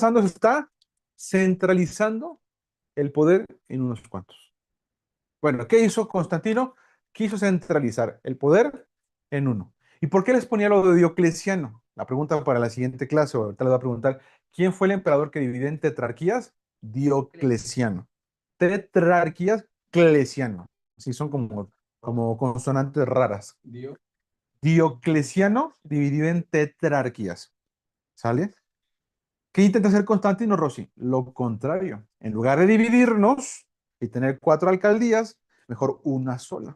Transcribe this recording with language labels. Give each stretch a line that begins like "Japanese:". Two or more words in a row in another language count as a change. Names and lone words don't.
Spanish: Se está centralizando el poder en unos cuantos. Bueno, ¿qué hizo Constantino? Quiso centralizar el poder en uno. ¿Y por qué les ponía lo de Diocleciano? La pregunta para la siguiente clase, o ahorita les voy a preguntar, ¿quién fue el emperador que dividió en tetrarquías? Diocleciano. Tetrarquías, Cleciano. Sí, son como consonantes raras. Diocleciano dividido en tetrarquías. ¿Sale? ¿Qué intenta hacer Constantino Rossi? Lo contrario. En lugar de dividirnos y tener cuatro alcaldías, mejor una sola.